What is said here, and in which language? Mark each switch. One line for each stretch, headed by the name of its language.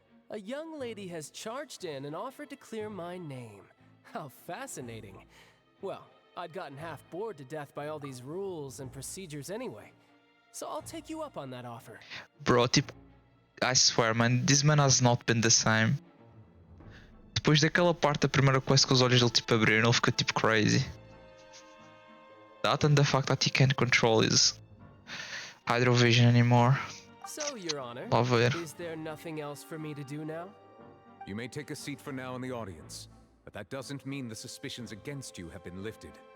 English: A young lady has charged in and offered to clear my name. How fascinating. Well, I'd gotten half bored to death by all these rules and procedures anyway. So I'll take you up on that offer. Bro, tipo, I swear, man, this man has not been the same.
Portuguese: Depois daquela parte da primeira quest que os olhos dele tipo abriram, ele fica tipo crazy.
English: That and the fact that he can't control his hydrovision anymore. So, Your Honor,
Portuguese: Lá ver.
English: is there nothing else for me to do now? You may take a seat for now in the audience, but that doesn't mean the suspicions against you have been lifted.